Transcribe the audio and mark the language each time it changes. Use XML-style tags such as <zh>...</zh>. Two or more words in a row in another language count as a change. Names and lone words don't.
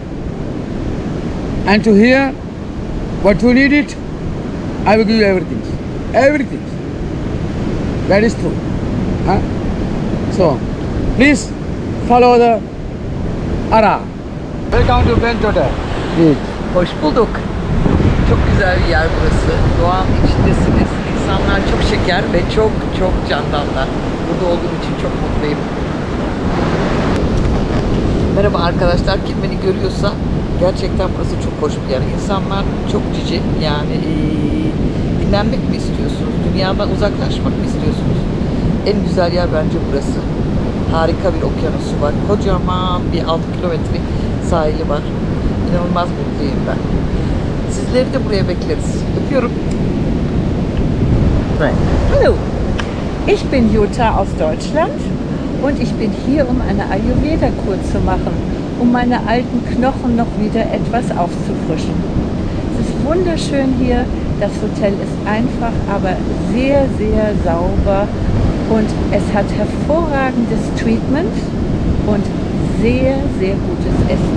<en>And to hear what you need it, I will give you everything. Everything. That is true. Huh? So, please follow the Ara. Welcome to Benchota. Please.</en> <tr>Hoş bulduk. Çok güzel bir yer burası. Doğanın içindesiniz. İnsanlar çok şeker ve çok çok candanlar. Burada olduğum için çok mutluyum. Merhaba arkadaşlar. Kim beni görüyorsa gerçekten burası çok hoş bir yer. İnsanlar çok cici. Yani dinlenmek mi istiyorsunuz? Dünyadan uzaklaşmak mı istiyorsunuz? En güzel yer bence burası. Harika bir okyanusu var. Kocaman bir 6 kilometre sahili var. İnanılmaz mutluyum ben. Sizleri de buraya bekleriz. Öpüyorum.</tr> <de>Hallo, ich bin Jutta aus Deutschland und ich bin hier, um eine Ayurveda-Kur zu machen, um meine alten Knochen noch wieder etwas aufzufrischen. Es ist wunderschön hier, das Hotel ist einfach, aber sehr, sehr sauber und es hat hervorragendes Treatment und sehr, sehr gutes Essen.</de>